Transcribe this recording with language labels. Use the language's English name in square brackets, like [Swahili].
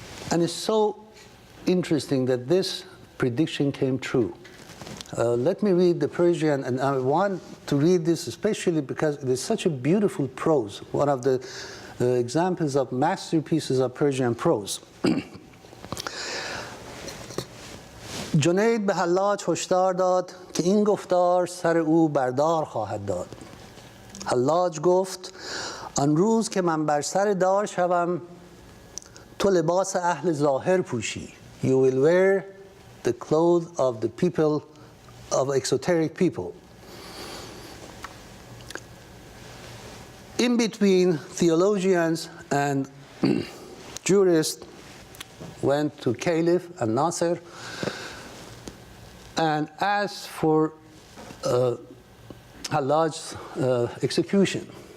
[English] And it's so interesting that this prediction came true. Let me read the Persian, and I want to read this especially because it is such a beautiful prose, one of the examples of masterpieces of Persian prose. [Persian] جنید به حلاج هشدار داد که این گفتار سر او بردار خواهد داد. حلاج گفت آن روز که من بر سر دار شوم تو لباس اهل ظاهر پوشی. [English] You will wear the clothes of the people, of exoteric people. In between, theologians and jurists went to Caliph and Nasser and asked for Hallaj's execution.